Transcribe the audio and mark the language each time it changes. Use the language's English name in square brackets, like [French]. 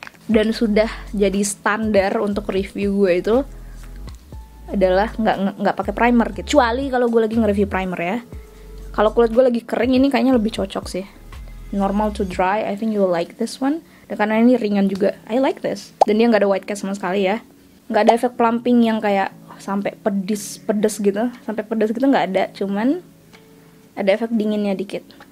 [Indonesian] Dan sudah jadi standar untuk review gue itu adalah nggak pakai primer gitu. Kecuali kalau gue lagi nge-review primer ya. Kalau kulit gue lagi kering, ini kayaknya lebih cocok sih. [English] Normal to dry, I think you will like this one. [Indonesian] Dan karena ini ringan juga, [English] I like this. [Indonesian] Dan dia nggak ada white cast sama sekali ya. Nggak ada efek plumping yang kayak sampai pedes gitu. Sampai pedes gitu nggak ada, cuman ada efek dinginnya dikit.